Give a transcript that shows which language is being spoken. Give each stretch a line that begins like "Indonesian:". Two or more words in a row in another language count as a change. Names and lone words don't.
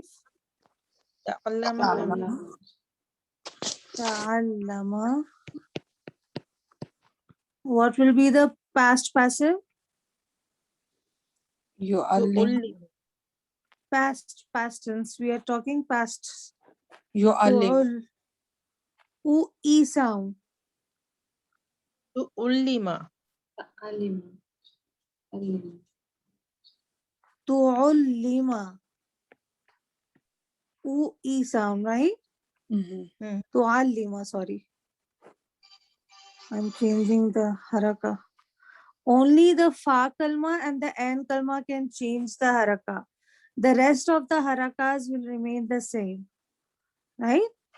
Arabic: Ta'allama. Ta'allama.
English: What will be the past passive?
Arabic: Yu'allim. Tu'ullimu.
English: Past tense. We are talking past.
Arabic: Yu'allim.
English: U-E sound.
Arabic: Tu'ullima. Tu'allima.
English: U-E sound, right? Tu'allima, sorry. I'm changing the haraka. Only the
Arabic: فاء كلمة
English: and the
Arabic: عين كلمة
English: can change the haraka. The rest of the harakas will remain the same, right?